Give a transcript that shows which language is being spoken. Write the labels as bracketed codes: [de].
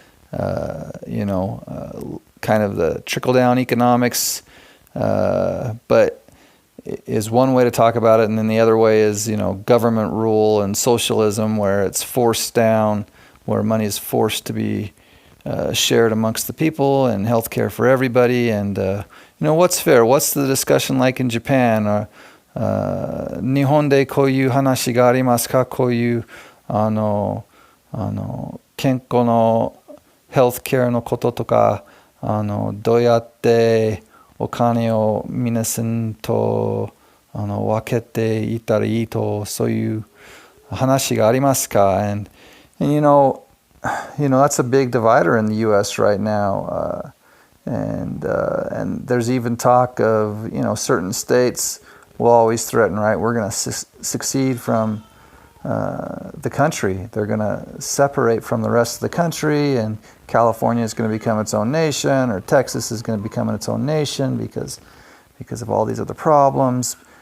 [en] kind of the trickle-down economics, but is one way to talk about it, and then the other way is, government rule and socialism, where it's forced down, where money is forced to be shared amongst the people, and healthcare for everybody. And what's fair? What's the discussion like in Japan? [ja] 日本でこういう話がありますか？こういう健康のヘルスケアのこととか、どうやってお金を皆さんと分けていったらいいと、そういう話がありますか？ [en] And that's a big divider in the U.S. right now, and there's even talk of certain states will always threaten, right? We're going to succeed from the country. They're going to separate from the rest of the country, and California is going to become its own nation, or Texas is going to become its own nation because of all these other problems.